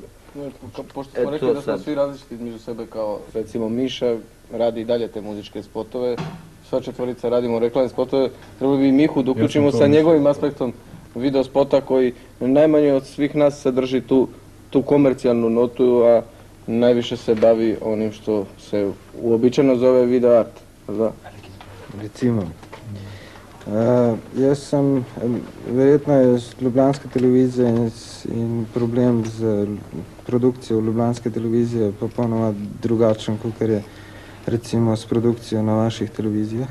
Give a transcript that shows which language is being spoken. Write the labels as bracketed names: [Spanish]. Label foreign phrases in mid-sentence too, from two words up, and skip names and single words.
[Serbian] Pošto smo rekli da smo svi različiti između sebe, kao recimo Miša radi i dalje te muzičke spotove, sva četvorica radimo reklamne spotove, trebali bi i Mihu da uključimo sa njegovim aspektom video spota koji najmanje od svih nas sadrži tu komercijalnu notu, a najviše se bavi onim što se uobičajeno zove video art. Da? [Slovenian] Recimo, jaz sem, verjetno je Ljubljanska televizija in problem z produkcijo Ljubljanske televizije popolnoma drugačen, kot je recimo s produkcijo na vaših televizijah.